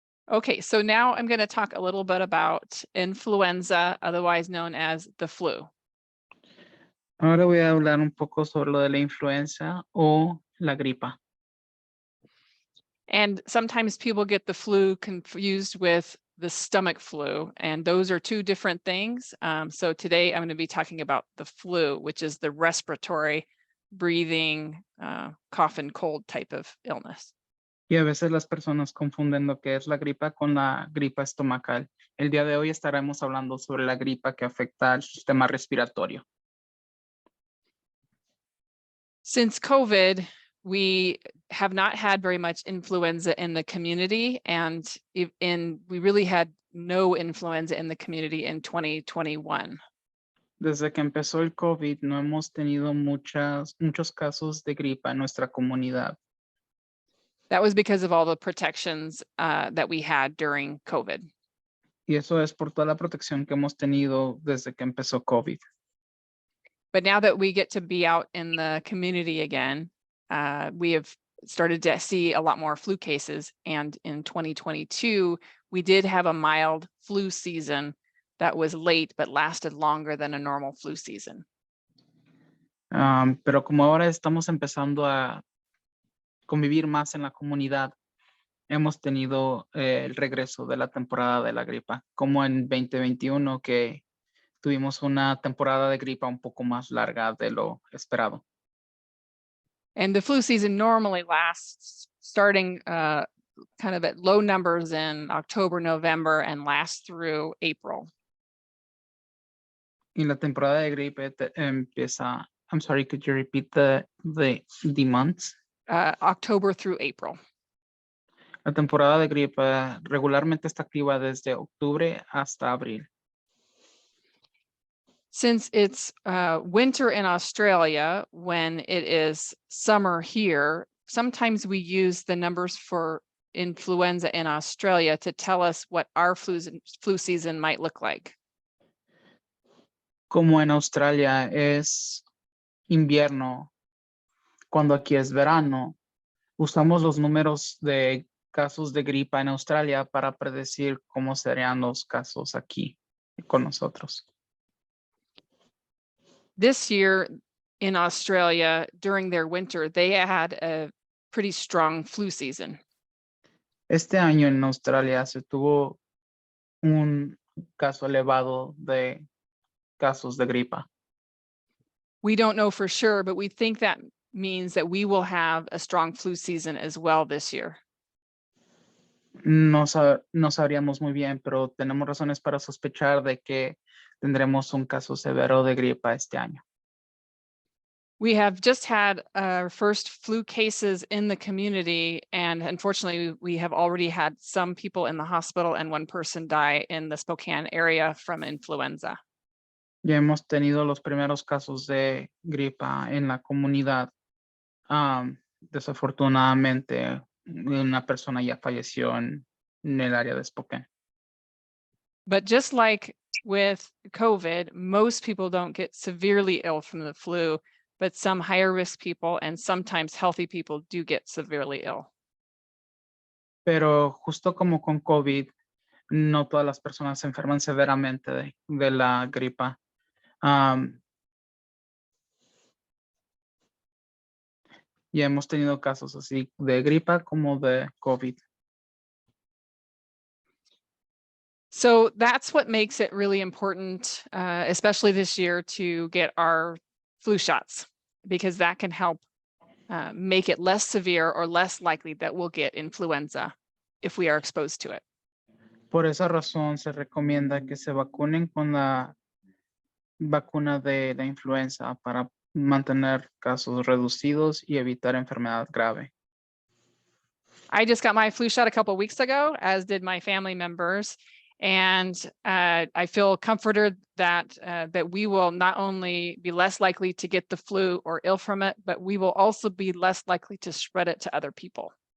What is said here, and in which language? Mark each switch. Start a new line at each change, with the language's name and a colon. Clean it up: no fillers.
English: Okay, so now I'm going to talk a little bit about influenza, otherwise known as the flu.
Spanish: Ahora voy a hablar un poco sobre lo de la influenza o la gripa.
English: And sometimes people get the flu confused with the stomach flu, and those are two different things. So today I'm going to be talking about the flu, which is the respiratory, breathing, cough and cold type of illness.
Spanish: Y a veces las personas confunden lo que es la gripa con la gripa estomacal. El día de hoy estaremos hablando sobre la gripa que afecta al sistema respiratorio.
English: Since COVID, we have not had very much influenza in the community, and we really had no influenza in the community in 2021.
Spanish: Desde que empezó el COVID, no hemos tenido muchos casos de gripa en nuestra comunidad.
English: That was because of all the protections that we had during COVID.
Spanish: Y eso es por toda la protección que hemos tenido desde que empezó COVID.
English: But now that we get to be out in the community again, we have started to see a lot more flu cases. And in 2022, we did have a mild flu season that was late, but lasted longer than a normal flu season.
Spanish: Pero como ahora estamos empezando a convivir más en la comunidad, hemos tenido el regreso de la temporada de la gripa, como en 2021 que tuvimos una temporada de gripa un poco más larga de lo esperado.
English: And the flu season normally lasts starting kind of at low numbers in October, November, and lasts through April.
Spanish: Y la temporada de gripe empieza.
English: I'm sorry, could you repeat the months? October through April.
Spanish: La temporada de gripe regularmente está activa desde octubre hasta abril.
English: Since it's winter in Australia when it is summer here, sometimes we use the numbers for influenza in Australia to tell us what our flu season might look like.
Spanish: Como en Australia es invierno, cuando aquí es verano, usamos los números de casos de gripa en Australia para predecir cómo serían los casos aquí con nosotros.
English: This year in Australia, during their winter, they had a pretty strong flu season.
Spanish: Este año en Australia se tuvo un caso elevado de casos de gripa.
English: We don't know for sure, but we think that means that we will have a strong flu season as well this year.
Spanish: No sabríamos muy bien, pero tenemos razones para sospechar de que tendremos un caso severo de gripa este año.
English: We have just had our first flu cases in the community, and unfortunately, we have already had some people in the hospital and one person die in the Spokane area from influenza.
Spanish: Ya hemos tenido los primeros casos de gripa en la comunidad. Desafortunadamente, una persona ya falleció en el área de Spokane.
English: But just like with COVID, most people don't get severely ill from the flu, but some higher risk people and sometimes healthy people do get severely ill.
Spanish: Pero justo como con COVID, no todas las personas se enferman severamente de la gripa. Ya hemos tenido casos así de gripa como de COVID.
English: So that's what makes it really important, especially this year, to get our flu shots, because that can help make it less severe or less likely that we'll get influenza if we are exposed to it.
Spanish: Por esa razón se recomienda que se vacunen con la vacuna de la influenza para mantener casos reducidos y evitar enfermedad grave.
English: I just got my flu shot a couple of weeks ago, as did my family members. And I feel comforted that that we will not only be less likely to get the flu or ill from it, but we will also be less likely to spread it to other people.